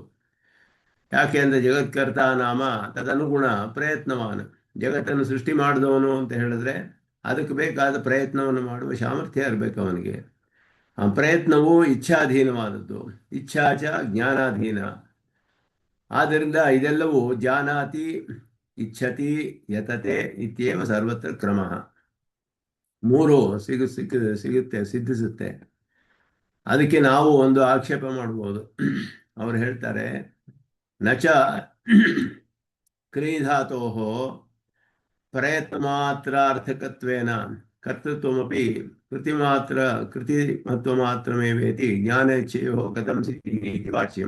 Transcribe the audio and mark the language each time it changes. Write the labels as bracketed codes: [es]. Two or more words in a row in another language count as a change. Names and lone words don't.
[kn] ಯಾಕೆ ಅಂದರೆ [sa] ಜಗತ್ಕರ್ತ ನಾಮ ತದನುಗುಣ ಪ್ರಯತ್ನವಾನ. [kn] ಜಗತ್ತನ್ನು ಸೃಷ್ಟಿ ಮಾಡಿದವನು ಅಂತ ಹೇಳಿದ್ರೆ ಅದಕ್ಕೆ ಬೇಕಾದ ಪ್ರಯತ್ನವನ್ನು ಮಾಡುವ ಸಾಮರ್ಥ್ಯ ಇರಬೇಕು ಅವನಿಗೆ. ಆ ಪ್ರಯತ್ನವು ಇಚ್ಛಾಧೀನವಾದದ್ದು, [sa] ಇಚ್ಛಾಚ ಜ್ಞಾನಾಧೀನ. [kn] ಆದ್ದರಿಂದ ಇದೆಲ್ಲವೂ [sa] ಜಾನಾತಿ ಇಚ್ಛತಿ ಯತತೆ ಇತ್ಯೇವ ಸರ್ವತ್ರ ಕ್ರಮ. [kn] ಮೂರು ಸಿಗುತ್ತೆ ಸಿದ್ಧಿಸುತ್ತೆ. ಅದಕ್ಕೆ ನಾವು ಒಂದು ಆಕ್ಷೇಪ ಮಾಡ್ಬೋದು. ಅವರು ಹೇಳ್ತಾರೆ [sa] ನಚ ಕ್ರೀಧಾತೋ ಪ್ರಯತ್ನ ಮಾತ್ರಾರ್ಥಕತ್ವೇನ ಕರ್ತೃತ್ವಮಪಿ ಕೃತಿಮತ್ವ ಮಾತ್ರಮೇವೇತಿ ಜ್ಞಾನೇಚ್ಛೆಯೋ ಕಥಂ ಸಿದ್ಧಿ ವಾಚ್ಯಂ.